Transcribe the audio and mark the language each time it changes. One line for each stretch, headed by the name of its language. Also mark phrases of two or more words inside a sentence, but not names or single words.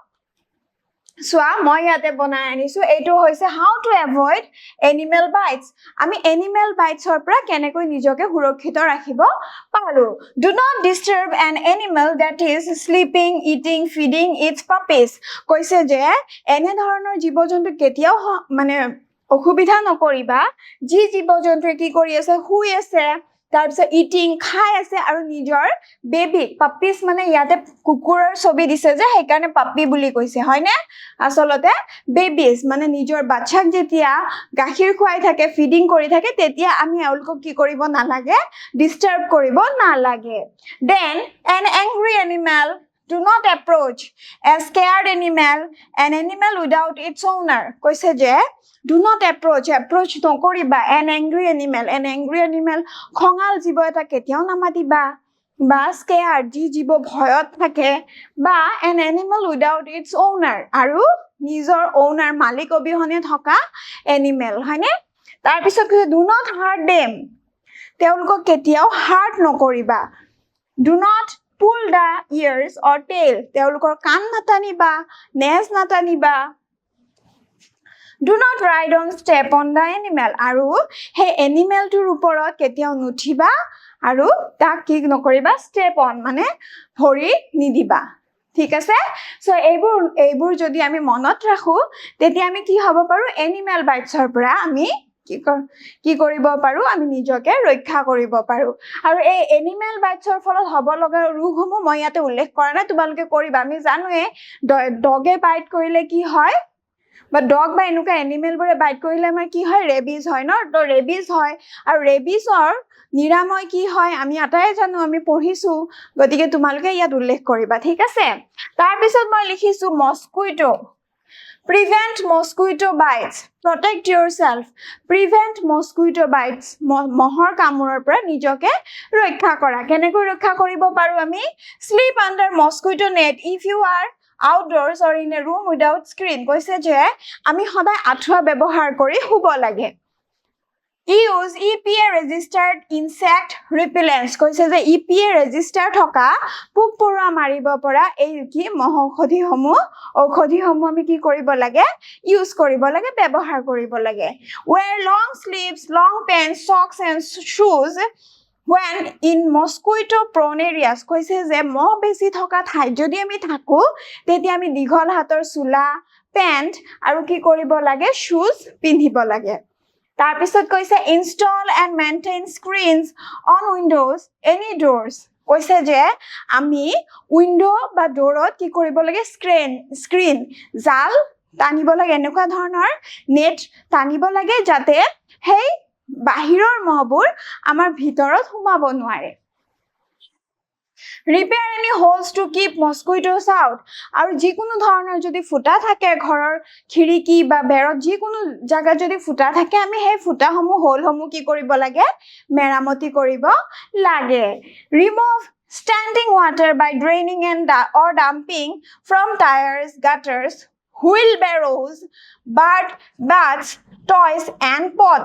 Assamese: সোয়া মই ইয়াতে বনাই আনিছো এইটো হৈছে
English: how to avoid animal bites
Assamese: আমি
English: animal bites-ৰ
Assamese: পৰা কেনেকৈ নিজকে সুৰক্ষিত ৰাখিব পাৰো
English: do not disturb an animal that is sleeping eating feeding its puppies
Assamese: কৈছে যে এনে ধৰণৰ জীৱ-জন্তু কেতিয়াও মানে অসুবিধা নকৰিবা যি জীৱ-জন্তুৱে কি কৰি আছে শুই আছে তাৰপিছত ইটিং খাই আছে আৰু নিজৰ
English: baby puppies
Assamese: মানে ইয়াতে কুকুৰৰ ছবি দিছে যে সেইকাৰণে পাপি বুলি কৈছে হয়নে আসলতে বেবিস মানে নিজৰ বাচ্চাক যেতিয়া গাখীৰ খুৱাই থাকে ফিডিং কৰি থাকে তেতিয়া আমি এওঁলোকক কি কৰিব নালাগে ডিস্টার্ব কৰিব নালাগে
English: then an angry animal do not approach a scared animal an animal without its owner
Assamese: কৈছে যে
English: do not approach
Assamese: নকৰিবা
English: an angry animal
Assamese: খঙাল জীৱ এটা কেতিয়াও নামাতিবা বা scared যি জীৱ ভয়ত থাকে বা
English: an animal without its owner
Assamese: আৰু নিজৰ owner মালিক অবিহনে থকা animal হয়নে তাৰ পিছত
English: do not hurt them
Assamese: তেওঁলোকক কেতিয়াও hurt নকৰিবা
English: do not pull the ears or tail
Assamese: তেওঁলোকৰ কাণ নাটানিবা নেজ নাটানিবা
English: Do not ride on step on the animal
Assamese: আৰু হে এনিমেলটোৰ ওপৰত কেতিয়াও নুঠিবা আৰু তাক কি নকৰিবা
English: step on
Assamese: মানে ভৰি নিদিবা ঠিক আছে সো এইবোৰ যদি আমি মনত ৰাখো তেতিয়া আমি কি হ'ব পাৰো
English: animal bites-ৰ
Assamese: পৰা আমি কি কৰিব পাৰো আমি নিজকে ৰক্ষা কৰিব পাৰো আৰু এই
English: animal bites-ৰ
Assamese: ফলত হ'ব লগা ৰোগসমূহ মই ইয়াতে উল্লেখ কৰা নাই তোমালোকে কৰিবা আমি জানোৱে ডগে বাইট কৰিলে কি হয় বা ডগ বা এনেকুৱা এনিমেল বোৰে বাইট কৰিলে আমাৰ কি হয় ৰেবিজ হয় ন তো ৰেবিজ হয় আৰু ৰেবিজৰ নিৰাময় কি হয় আমি আটাই জানো আমি পঢ়িছো গতিকে তোমালোকে ইয়াত উল্লেখ কৰিবা ঠিক আছে তাৰ পিছত মই লিখিছো মস্কুইটো
English: prevent mosquito bites protect yourself prevent mosquito bites
Assamese: মহৰ কামোৰৰ পৰা নিজকে ৰক্ষা কৰা কেনেকৈ ৰক্ষা কৰিব পাৰো আমি
English: sleep under mosquito net if you are outdoors or in a room without screen
Assamese: কৈছে যে আমি সদায় আঠুৱা ব্যৱহাৰ কৰি শুব লাগে
English: use EPA registered insect repellents
Assamese: কৈছে যে EPA register থকা পোক-পৰুৱা মাৰিব পৰা এই কি মহ ঔষধিসমূহ আমি কি কৰিব লাগে ইউজ কৰিব লাগে ব্যৱহাৰ কৰিব লাগে
English: wear long sleeves long pants socks and shoes when in mosquito prone
Assamese: areas কৈছে যে মহ বেছি থকা ঠাই যদি আমি থাকো তেতিয়া আমি দীঘল হাতৰ চোলা পেন্ট আৰু কি কৰিব লাগে shoes পিন্ধিব লাগে তাৰ পিছত কৈছে
English: install and maintain screens on windows any doors
Assamese: কৈছে যে আমি উইন্ডো বা ডোৰত কি কৰিব লাগে স্ক্ৰিন জাল টানিব লাগে এনেকুৱা ধৰণৰ নেট টানিব লাগে যাতে হেই বাহিৰৰ মহবোৰ আমাৰ ভিতৰত সোমাব নোৱাৰে
English: repair any holes to keep mosquitoes out
Assamese: আৰু যিকোনো ধৰণৰ যদি ফুটা থাকে ঘৰৰ খিৰিকী বা বেৰত যিকোনো জায়গা যদি ফুটা থাকে আমি সেই ফুটাসমূহ হোলসমূহ কি কৰিব লাগে মেৰামতি কৰিব লাগে
English: remove standing water by draining or dumping from tires gutters wheelbarrows baths toys and pots